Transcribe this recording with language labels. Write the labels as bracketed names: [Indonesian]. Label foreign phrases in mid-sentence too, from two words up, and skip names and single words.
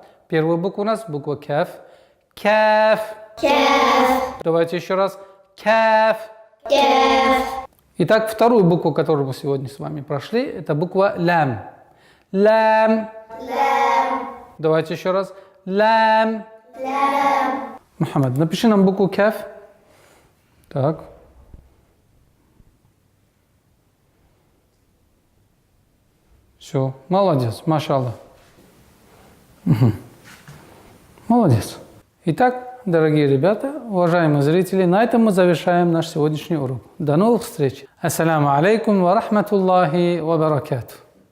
[Russian] Первая буква у нас буква каф. Каф. Каф. Давайте еще раз. Каф. Каф. Итак, вторую букву, которую мы сегодня с вами прошли, это буква лам. Лам. Лам. Давайте еще раз. Лам. Лам. Мухаммад, напиши нам букву каф. Так. Все, молодец, машаллах. Молодец. Итак, дорогие ребята, уважаемые зрители, на этом мы завершаем наш сегодняшний урок. До новых встреч. [Arabic] السلام عليكم ورحمة الله وبركاته.